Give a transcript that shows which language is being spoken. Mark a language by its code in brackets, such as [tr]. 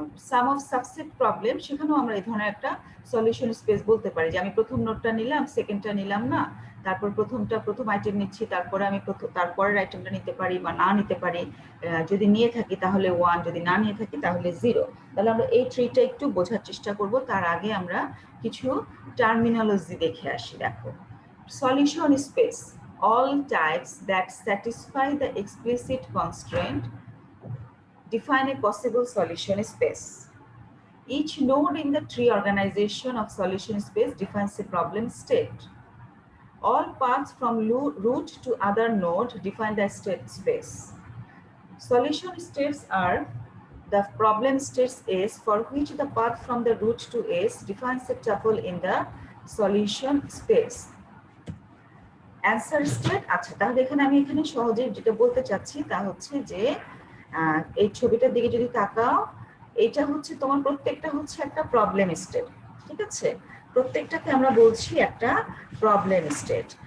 [bn] Some of subset problem, সেখানেও আমরা এই ধরনের একটা সলিউশন স্পেস বলতে পারি যে আমি প্রথম নোটটা নিলাম, সেকেন্ডটা নিলাম না, তারপর প্রথম আইটেম নিচ্ছি, তারপরে আমি তারপরের আইটেমটা নিতে পারি বা না নিতে পারি। যদি নিয়ে থাকি তাহলে 1, যদি না নিয়ে থাকি তাহলে 0। তাহলে আমরা এই ট্রিটা একটু বোঝার চেষ্টা করব। তার আগে আমরা কিছু টার্মিনোলজি দেখে আসি। [en] দেখো, solution space, all types that satisfy the explicit constraint define a possible solution space. Each node in the tree organization of solution space defines a problem state. All paths from root to other node define the state space. Solution states are the problem states S for which the path from the root to S defines a tuple in the solution space. [bn] Answer state, আচ্ছা তাহলে এখানে আমি সহজে যেটা বলতে চাচ্ছি তা হচ্ছে যে এই ছবিটার দিকে যদি তাকাও, এটা হচ্ছে তোমার প্রত্যেকটা হচ্ছে একটা প্রবলেম স্টেট। ঠিক আছে, প্রত্যেকটাকে আমরা বলছি একটা প্রবলেম স্টেট।